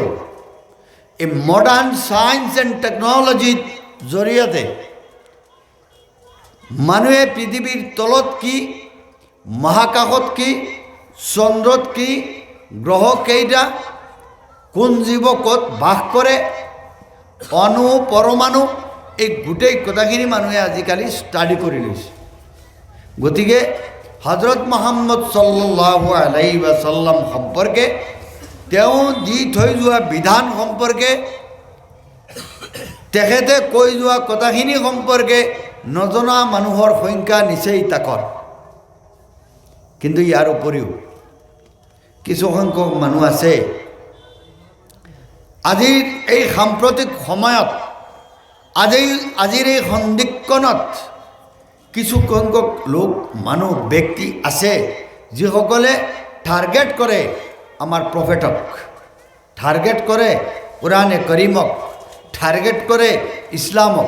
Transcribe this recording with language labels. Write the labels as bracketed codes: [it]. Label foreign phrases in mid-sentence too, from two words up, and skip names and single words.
[as] এই [en] modern science and technology [as] জৰিয়তে মানুহে পৃথিৱীৰ তলত কি, মহাকাশত কি, চন্দ্ৰত কি, গ্ৰহ কেইটা, কোন জীৱ ক'ত বাস কৰে, অণু পৰমাণু, এই গোটেই কথাখিনি মানুহে আজিকালি ষ্টাডি কৰি লৈছে। গতিকে হজৰত মুহাম্মদ [ar] صلى الله عليه وسلم [as] সম্পৰ্কে, তেওঁ দি থৈ যোৱা বিধান সম্পৰ্কে, তেখেতে কৈ যোৱা কথাখিনি সম্পৰ্কে নজনা মানুহৰ সংখ্যা নিচেই তাকৰ। কিন্তু ইয়াৰ উপৰিও কিছু সংখ্যক মানুহ আছে আজিৰ এই সাম্প্ৰতিক সময়ত, আজিৰ এই সন্ধিক্ষণত কিছু সংখ্যক লোক, মানুহ, ব্যক্তি আছে যিসকলে টাৰ্গেট কৰে আমাৰ প্ৰফেটক, টাৰ্গেট কৰে কোৰাণে কৰিমক, টাৰ্গেট কৰে ইছলামক।